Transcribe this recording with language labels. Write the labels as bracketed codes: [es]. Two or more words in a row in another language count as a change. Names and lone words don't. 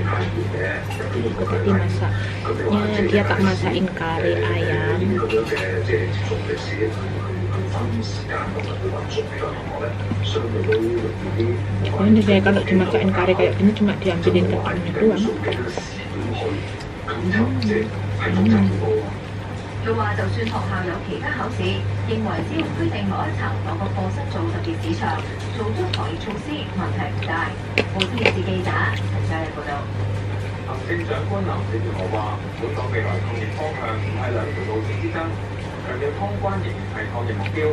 [id] Aku tadi masaknya dia tak masakin kare ayam. Oh, ini saya kalau dimasakin kare kayak gini cuma diambilin kacangnya doang. [yue] 佢話就算學校有其他考試，認為只要規定某一層某個課室做特別市場，做足防疫措施，問題唔大。報紙電視記者陳世麗報導。行政長官林鄭月娥話：本港未來抗疫方向唔係兩條路線之爭，強調通關仍然係抗疫目標。